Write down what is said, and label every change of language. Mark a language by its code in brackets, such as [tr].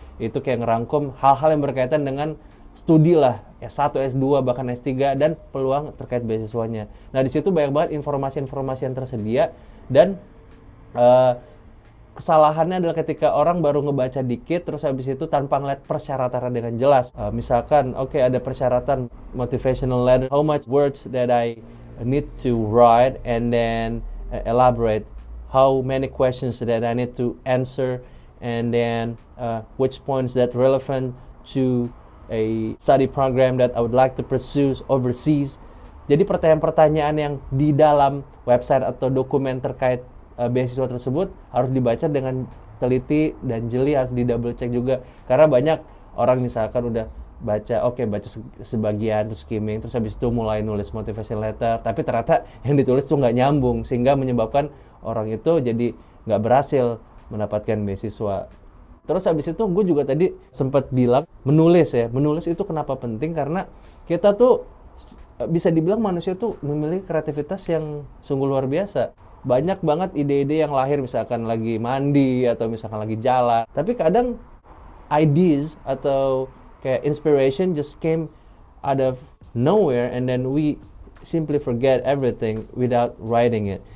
[id] Itu kayak ngerangkum hal-hal yang berkaitan dengan studi lah, S1, S2, bahkan S3, dan peluang terkait beasiswanya. Nah, di situ banyak banget informasi-informasi yang tersedia, dan kesalahannya adalah ketika orang baru ngebaca dikit, terus habis itu tanpa ngeliat persyaratannya dengan jelas. Misalkan, oke, ada persyaratan [en] motivational letter, how much words that I need to write, and then elaborate, how many questions that I need to answer, and then which points that relevant to a study program that I would like to pursue overseas. [id] Jadi pertanyaan-pertanyaan yang di dalam website atau dokumen terkait beasiswa tersebut harus dibaca dengan teliti dan jeli, harus di double check juga. Karena banyak orang misalkan udah baca sebagian, terus skimming, terus habis itu mulai nulis motivation letter, tapi ternyata yang ditulis tuh nggak nyambung, sehingga menyebabkan orang itu jadi nggak berhasil mendapatkan beasiswa. Terus habis itu gue juga tadi sempat bilang menulis itu kenapa penting, karena kita tuh bisa dibilang manusia tuh memiliki kreativitas yang sungguh luar biasa. Banyak banget ide-ide yang lahir misalkan lagi mandi atau misalkan lagi jalan. Tapi kadang [en] ideas [id] atau kayak [en] inspiration just came out of nowhere, and then we simply forget everything without writing it.